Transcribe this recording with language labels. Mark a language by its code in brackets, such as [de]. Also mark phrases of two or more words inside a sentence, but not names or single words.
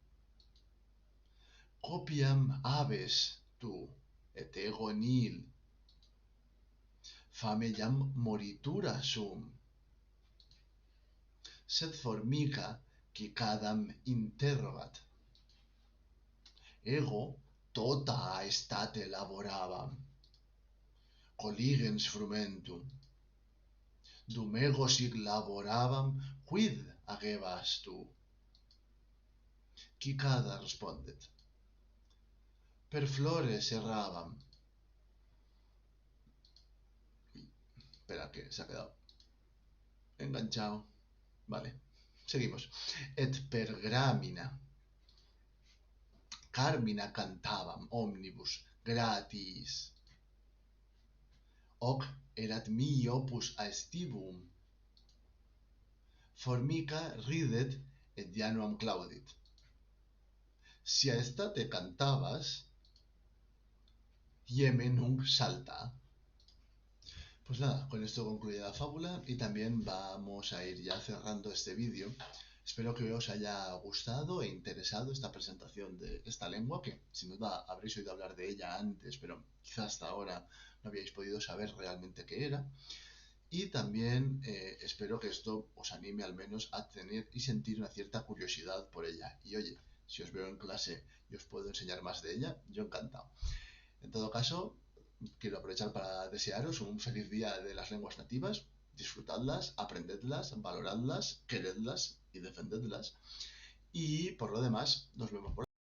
[la] copiam habes tu, et ego nihil, fame jam moritura sum, sed formica cicadam interrogat, ego tota aestate laborabam, colligens frumentum, dum ego sic laborabam, quid agebas tu? Cicada respondet, per flores errabam. [es] Espera que se ha quedado enganchado. Vale, seguimos. [la] Et per gramina carmina cantavam omnibus gratis, hoc erat mihi opus aestivum, formica ridet et januam claudit. Si aestate cantabas, ieme nunc salta. [es] Pues nada, con esto concluye la fábula y también vamos a ir ya cerrando este vídeo. Espero que os haya gustado e interesado esta presentación de esta lengua, que sin duda habréis oído hablar de ella antes, pero quizá hasta ahora no habíais podido saber realmente qué era. Y también espero que esto os anime al menos a tener y sentir una cierta curiosidad por ella. Y oye, si os veo en clase y os puedo enseñar más de ella, yo encantado. En todo caso, quiero aprovechar para desearos un feliz día de las lenguas nativas. Disfrutadlas, aprendedlas, valoradlas, queredlas y defendedlas. Y por lo demás, nos vemos por